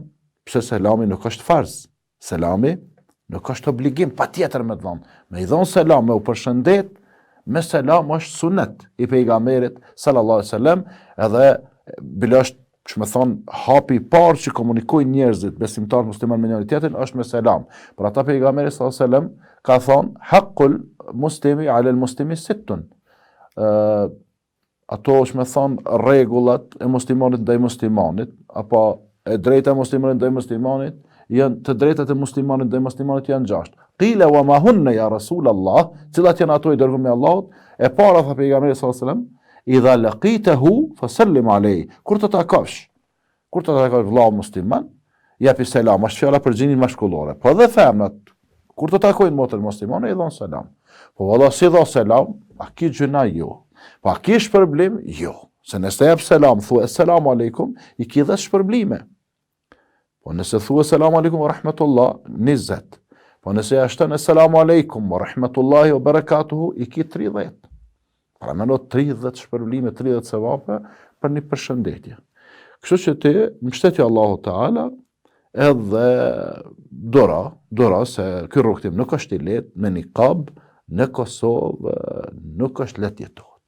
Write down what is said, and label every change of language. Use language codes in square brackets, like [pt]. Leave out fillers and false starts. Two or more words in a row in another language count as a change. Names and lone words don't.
[sq] Pse selami nuk është farz. Selami nuk është obligim, patjetër me dhon. Me i dhon selam, me u përshëndet, me selam është sunet i pejgamberit [ar] صلى الله عليه وسلم, [sq] edhe bile është që me thonë hapi parë që komunikojnë njerëzit besimtar musliman me njëri tjetrin është me selam. Për ata pejgamberi [ar] صلى الله عليه وسلم [sq] ka thonë [ar] حق المسلم على المسلم ست. [sq] Ato është me thonë rregullat e muslimanit ndaj muslimanit, apo e drejta e muslimanit ndaj muslimanit, janë të drejtat e muslimanit ndaj muslimanit janë 6. [ar] قيل وما هن يا رسول الله, [sq] cilat janë ato i dërguar me Allahut? E para tha pejgamberi [ar] صلى الله عليه وسلم, إذا لقيته فسلم عليه. [sq] Kur të takosh vëllau musliman, japi selam, është fjala për gjinin mashkullore. Po dhe femnat, kur të takojnë motrën muslimane, i dhon selam. Po valla si dha selam, a ki gjëna jo. Po a ki shpërblim? Jo. Se nëse jep selam, thua [ar] السلام عليكم, [sq] i ki dhe shpërblime. Po nëse thua [ar] السلام عليكم ورحمة الله, [sq] 20. Po nëse jashton [ar] السلام عليكم ورحمة الله وبركاته, [sq] i ki 30. Pra meno 30 shpërblime, 30 sevape për një përshëndetje. Kështu që ti, mbështetje Allahu Teala, edhe dora se ky rrugtim nuk është i lehtë, me niqab në Kosovë nuk është lehtë jetohet.